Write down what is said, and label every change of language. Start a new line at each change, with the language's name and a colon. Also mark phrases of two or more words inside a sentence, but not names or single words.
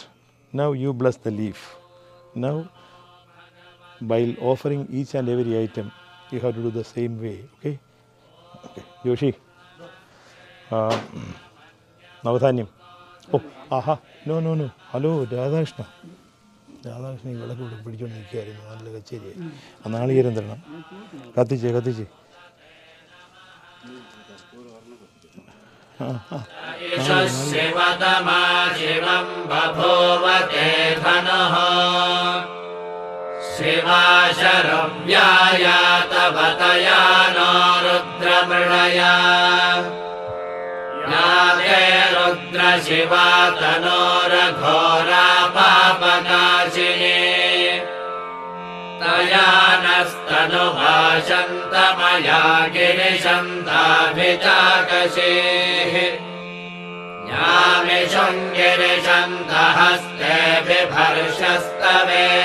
English: Now you bless the leaf. Now, while offering each and every item, you have to do the same way. Okay? Okay. Yoshi. Navadhanyam. Oh, aha. No. Hello, Radhakrishna.
Malayalam: രാധാകൃഷ്ണൻ ഈ വിളക്ക് ഇവിടെ പിടിച്ചുകൊണ്ട് നിൽക്കുകയായിരുന്നു. നല്ല കച്ചേരിയായി. ആ നാളികേരം തരണം. കത്തിച്ചേ.
Sanskrit: ശിവതമാശിവം ബഭൂവതേ ധനുഃ ശിവാശരവ്യായ തവതയാ നോ രുദ്രമൃളയാ യാതേ രുദ്രശിവാ തനോരഘോരാ പാപനാശിനീ तया नस्तनुभाषन्तमया गिरिशन्ताभिचाकशीः यामिषुम् गिरिशन्तहस्ते बिभर्षस्तवे